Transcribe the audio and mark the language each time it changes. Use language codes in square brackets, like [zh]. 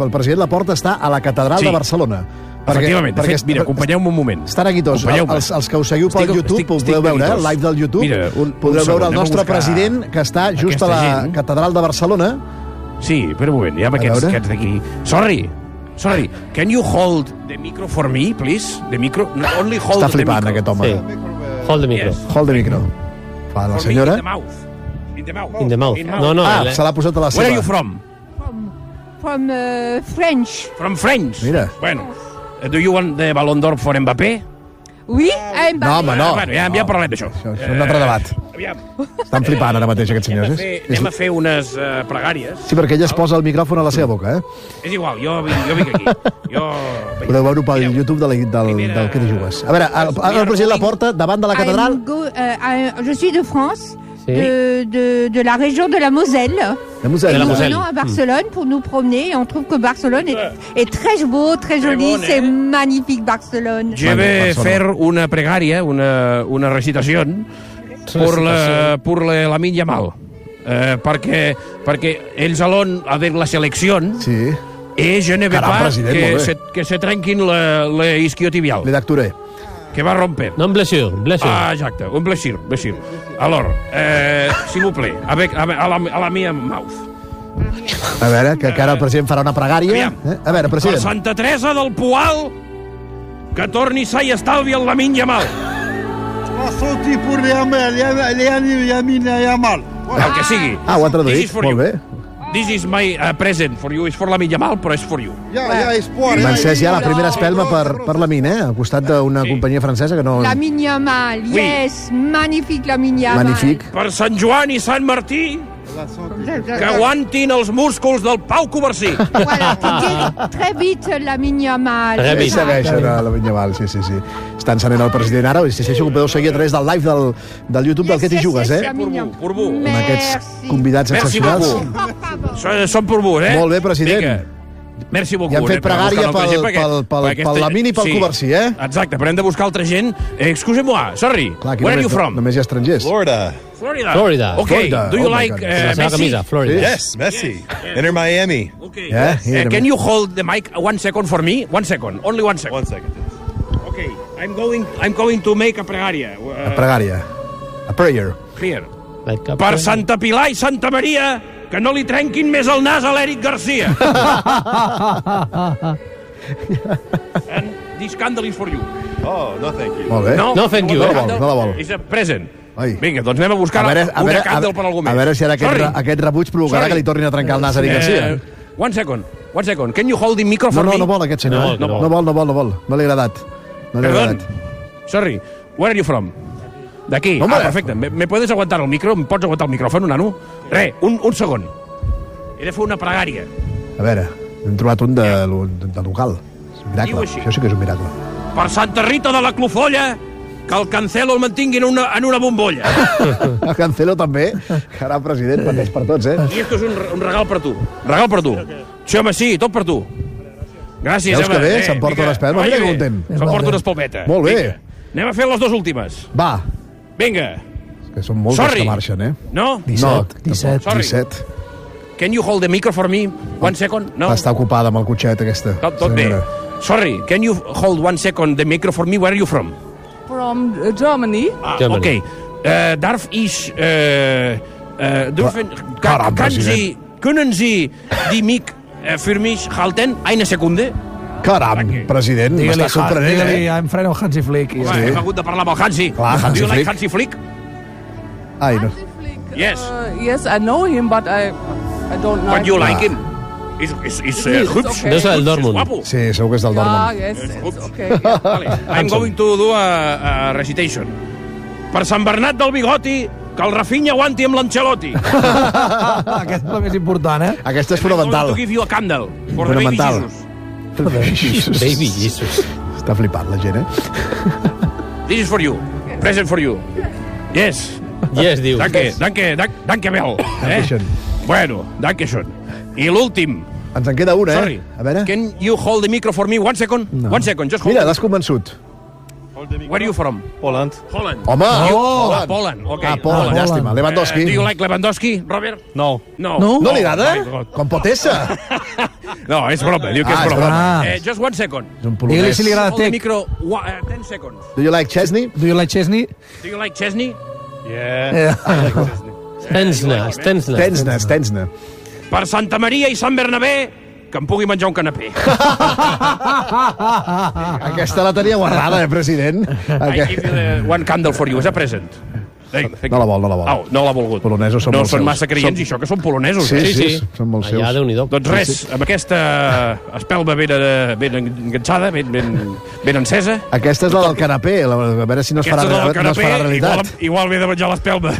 [ca] El president Laporta està a la catedral de Barcelona. Efectivament. Perquè, mira, acompanyeu-me un moment. Estan aquí tots. Els que us seguiu pel YouTube, podeu veure el live del YouTube, podreu veure el nostre president, que està just a la catedral de Barcelona. Sí, espera un moment, hi ha aquests d'aquí. [en] Sorry! Sorry, can you hold the micro for me, please? The micro, no, only hold the micro. [ca] Està flipant aquest home. [en] Sí. Hold the micro. Yes. Hold the micro. [ca] Fa la senyora. [en] In the mouth. No. [ca] Ah, se l'ha posat a la seva. [en] Where are you from? From French. From French? [ca] Mira. [en] Bueno, do you want the Ballon d'Or for Mbappé? [fr] Oui, Mbappé. [ca] No, home, no. Ja parlem d'això. Això és un altre debat. Estan flipant ara mateix aquests senyors. Anem a fer unes pregàries. Sí, perquè ella es posa el micròfon a la seva boca, eh? És igual, jo vinc aquí. Podeu veure-ho pel YouTube del que t'hi jugues. A veure, el president Laporta, davant de la catedral... [fr] Je suis de France. de la région de la Moselle. La Moselle. Et la Moselle. Nous venons à Barcelone pour nous promener et on trouve que Barcelone est très beau, très joli, bon, c'est magnifique Barcelone. Je vais faire [ca] una pregària, una recitació per la Minya Mal. Perquè ells alon a ver la selecció. Sí. [fr] Et je ne veux pas [ca] que se trenquin [fr] le isquiotibial. Le d'acturé. [ca] Que va romper. [fr] No, un blessure, un blessure. Ah, exacte, un blessure, blessure. Alors, s'il vous plaît, a la mia mouth. [ca] A veure, que ara el president farà una pregària. A veure, president. Que Santa Teresa del Poal que torni sa i estalvi en la Minya Mal. Passo el tipus de la Minya Mal. El que sigui. Ah, ho ha traduït, molt bé. [en] This is my present for you. It's for la Minya Mal, [ca] però és [en] for you. [ca] Francesc, ja, la primera espelma per la Minya, al costat d'una companyia francesa que no... La Minya Mal, yes, magnífic la Minya Mal. Magnífic. Per Sant Joan i Sant Martí, que aguantin els músculs del Pau Cobercí. [fr] Très vite, la Minya Mal. [ca] Ja segueixen la Minya Mal, sí. Està encenent el president ara, si ho podeu seguir a través del live del YouTube del que t'hi jugues, eh? [fr] Por vos. [ca] Amb aquests convidats excepcionals. Són [fr] por vos, [ca] eh? Molt bé, president. [fr] Merci beaucoup. [ca] I han fet pregària pel Lamin i pel Cobercí, eh? Exacte, però hem de buscar altra gent. [fr] Excuse-moi, [en] sorry, clar, where are you from? [ca] Només hi ha estrangers. [en] Florida. Florida. Florida. Okay, Florida. Do you like Messi? [ca] La seva camisa, Florida. [en] Yes, Messi. Enter Miami. Okay. Yeah? Can you hold the mic 1 second for me? 1 second, only 1 second. 1 second, yes. Okay, I'm going to make a pregària. A pregària. A prayer. Clear. Like a per prayer. Santa Pilar i Santa Maria... [ca] Que no li trenquin més el nas a l'Eric García. [en] And this candle is for you. Oh, no, thank you. [ca] Molt bé. [en] No, thank you. [ca] No la vol. [en] Is a present. Oi. [ca] Vinga, doncs anem a buscar un candle per algú més. A veure si ara aquest rebuig provocarà que li tornin a trencar el nas a Eric García. [en] One second. Can you hold the microphone? [ca] No, no vol aquest senyor. No vol. No li ha agradat. [en] Sorry, where are you from? [ca] D'aquí. Ah, perfecte. [es] Me podes aguantar el micro? [ca] Em pots aguantar el micròfon, nano? Re, un segon. He de fer una pregària. A veure, hem trobat un de local. És un miracle. Això sí que és un miracle. Per Santa Rita de la Clofolla, que el Cancelo el mantingui en una bombolla. El Cancelo també. Carà, president, pateix per tots, eh? I esto és un regal per tu. Regal per tu. Sí, home, sí, tot per tu. Gràcies, veus que bé? S'emporta una espelma. Mira que content. S'emporta una espelmeta. Molt bé. Vinga, anem a fer les dues últimes. Va. Vinga. Que són moltes que marxen, eh? No? 17. [en] Sorry. 17. Can you hold the mic for me 1 second? [ca] No? Està ocupada amb el cotxet aquesta. Tot bé. [en] Sorry, can you hold 1 second the mic for me? Where are you from? From Germany. Germany. Okay. [de] Darf ich... Können Sie die mic für mich halten? Eine Sekunde. [ca] Caram, president, m'està sorprenent. Digue-li, em freno Hansi Flick. Home, sí. Hem hagut de parlar amb el Hansi. Clar, Hansi [en] Do you like Hansi Flick? [ca] Ai, no. [en] Hansi Flick, yes, I know him, but I don't like him. But you like him. He's hübsch. [ca] No és del Dortmund. Sí, segur que és del Dortmund. [en] Ah, yes, okay. I'm going to do a recitation. [ca] Per Sant Bernat del Bigoti, que el Rafinha aguanti amb l'Ancelotti. Aquest és el més important, eh? Aquest és fonamental. [en] I'm going to give you a candle for the baby Jesus. Baby Jesus. [ca] Està flipant la gent, eh? [en] This is for you. Present for you. Yes. [ca] Yes, diu. [de] Danke, Bell. Dankeschön. [ca] Bueno, [de] Dankeschön. [ca] I l'últim. Ens en queda una, [en] sorry. [ca] A veure. [en] Can you hold the micro for me 1 second? No. 1 second, just hold. [ca] Mira, l'has convençut. [en] Where are you from? Poland. Holland. [ca] Home! [en] Oh, Poland. Okay. [ca] Ah, Poland, llàstima. Lewandowski. [en] Do you like Lewandowski, Robert? No. No. [ca] No li agrada? Com pot ésser? No, és broma. Diu que és broma. Just 1 second. És un polonès. Digue-li si li agrada [en] Tech. Hold the micro 10 seconds. Do you like Chesney? Do you like Chesney? Do you like Chesney? Yeah. Stensna. [ca] Per Santa Maria i Sant Bernabé... que em pugui menjar un canapé. Aquesta la tenia guardada, president. [en] I give you one candle for you. [ca] És [en] a present. [ca] No la vol. Oh, no l'ha volgut. Polonesos són no són massa creients, això, que són polonesos. Sí. Són molt seus. Allà, déu-n'hi-do. Doncs res, amb aquesta espelma ben enganxada, ben encesa... Aquesta és la del canapé, a veure si no es farà, no es farà realitat. Igual ve de menjar l'espelma.